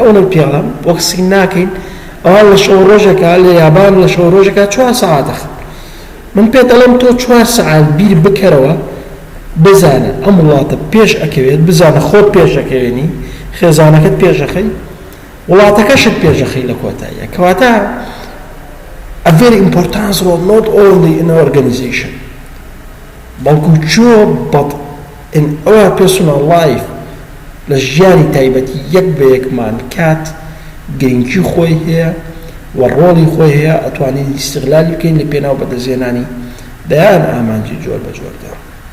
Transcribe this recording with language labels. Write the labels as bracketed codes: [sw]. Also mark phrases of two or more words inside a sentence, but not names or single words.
[ckb] ئەوە پێڵم بۆ قسەی ناکەین ئەوان لە شەو ڕۆژێکە لە یابان لە شەو ڕۆژێکە 4 سەعاتە من پێت دەڵێم تۆ 4 سەعات بیر بکەرەوە بزانە ئەم وڵاتە پێش ئەکەوێت بزانە خۆت پێش ئەکەوێنی خێزانەکەت پێشەخەی وڵاتەکەشت پێشەخەی لە کۆتاییە کەواتە [en] a very important role not only in our organization [ckb] بەڵکو چۆ [en] but in our personal life [ckb] لە ژیانی تایبەتی یەک بە یەکمان کات گرنگی خۆی هەیە و ڕۆڵی خۆی هەیە ئەتوانین استیغلالی بکەین لە پێناو بەدەستهێنانی دەیان ئامانجی جۆر بە جۆردا